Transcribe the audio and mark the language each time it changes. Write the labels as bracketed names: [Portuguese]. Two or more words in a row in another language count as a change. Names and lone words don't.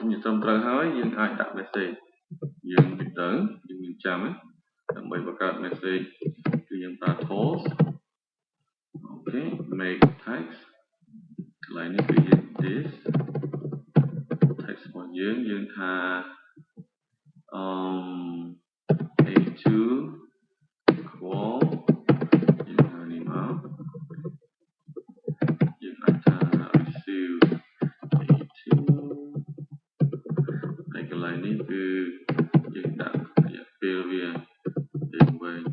[Khmer] ត្រឹមត្រូវហើយយើងអាចដាក់ message យើងទៅយើងមានចាំដើម្បីបង្កើត message គឺយើងប្រើ toast អូខេ [English] make text [Khmer] កន្លែងនេះគឺយើង [English] this text [Khmer] របស់យើងថា a2 equal យើងហៅនេះមកយើងអាចថា receive a2 ហើយកន្លែងនេះគឺយើងដាក់រយៈពេលវាយើង